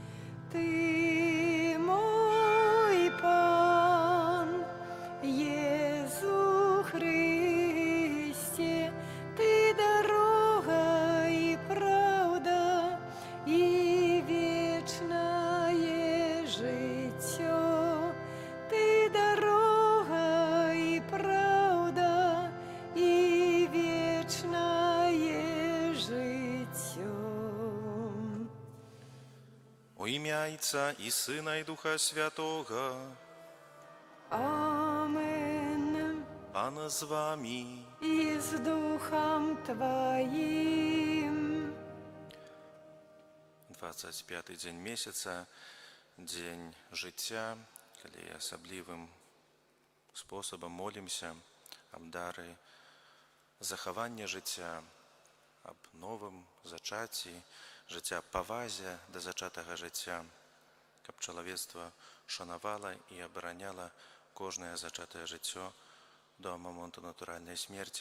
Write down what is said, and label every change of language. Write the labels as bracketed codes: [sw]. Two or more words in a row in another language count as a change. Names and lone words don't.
[be] Ты мой Пан, Езу Христе, Ты дорога і правда і вечнае жыццё. Ты дорога і правда і вечнае жыццё. [uk] У ім'я Отця і Сина і Духа Святого. Амен. Пан з вами. І з Духом Твоим. [be] 25-й дзень месяца, дзень жыцця, калі асаблівым спосабам молімся аб дары захавання жыцця, аб новым зачаці, жыцця павазе да зачатага жыцця, каб чалавецтва шанавала і абараняла кожнае зачатае жыццё до моманту натуральнай смерці.